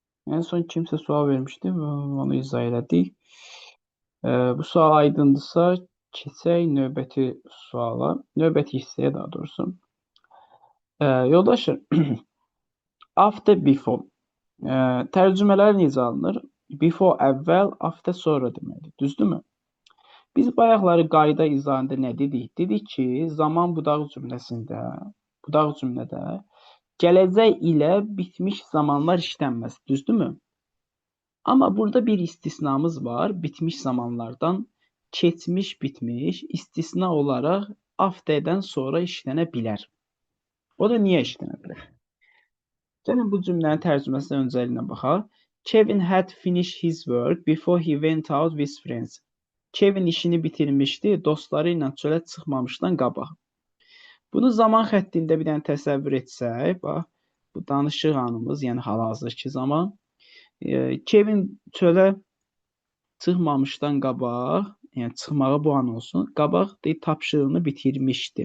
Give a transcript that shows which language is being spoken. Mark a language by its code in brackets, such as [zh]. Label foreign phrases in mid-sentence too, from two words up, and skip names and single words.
[az] En son kimse sual vermişti ve onu izah elədik. Bu sual aydındırsa keçək növbəti suala, növbəti hissəyə daha doğrusu. Yoldaşlar, [en] after before [az] tərcümələr necə alınır? Before əvvəl, after sonra deməkdir. Düzdürmü? Biz bayaqları qayda izahında nə dedik? Dedik ki, zaman budaq cümlədə gələcək ilə bitmiş zamanlar işlənməz. Düzdürmü? Amma burada bir istisnamız var. Bitmiş zamanlardan keçmiş, bitmiş istisna olaraq after'dən sonra işlənə bilər. O da niyə işlənə bilər? Gəlin bu cümlənin tərcüməsindən öncəlinə baxaq. [en] Kevin had finished his work before he went out with friends. [az] Kevin işini bitirmişdi, dostları ilə çölə çıxmamışdan qabaq. Bunu zaman xəttində bir dənə təsəvvür etsək, bax, bu danışıq anımız, yəni hal-hazırki zaman. Kevin çölə çıxmamışdan qabaq, yəni çıxmağı bu an olsun, qabaq tapşırığını bitirmişdi.